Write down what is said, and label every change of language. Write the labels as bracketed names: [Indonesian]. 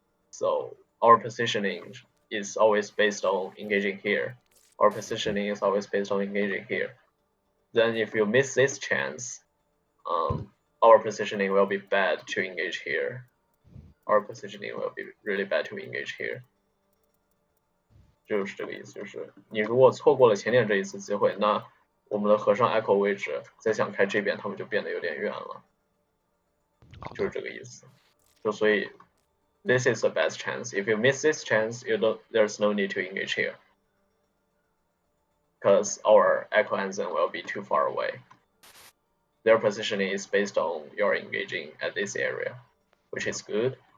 [English] So our positioning is always based on engaging here. Our positioning is always based on engaging here. Then if you miss this chance, our positioning will be bad to engage here. Our positioning will be really bad to engage here. [Chinese] 就是这个意思，就是你如果错过了前点这一次机会，那我们的和尚 echo 位置再想开这边，他们就变得有点远了，就是这个意思。就所以 [English] this is the best chance. If you miss this chance, there's no need to engage here, because our echo and Zen will be too far away. Their positioning is based on your engaging at this area, which is good.